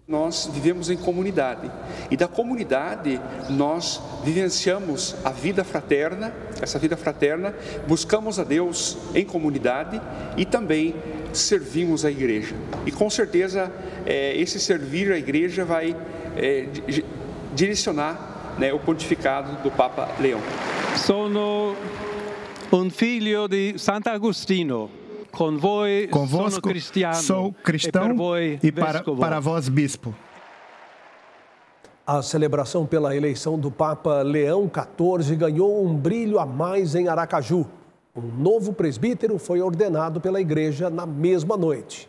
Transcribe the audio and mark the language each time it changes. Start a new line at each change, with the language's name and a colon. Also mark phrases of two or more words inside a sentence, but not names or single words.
Portuguese: Nós vivemos em comunidade e da comunidade nós vivenciamos a vida fraterna, essa vida fraterna, buscamos a Deus em comunidade e também servimos a igreja. E com certeza esse servir a igreja vai direcionar, né, o pontificado do Papa Leão.
Italian: Sono un figlio di Sant'Agostino.
Portuguese: Convosco sou cristão e para vós bispo. A celebração pela eleição do Papa Leão XIV ganhou um brilho a mais em Aracaju. Um novo presbítero foi ordenado pela igreja na mesma noite.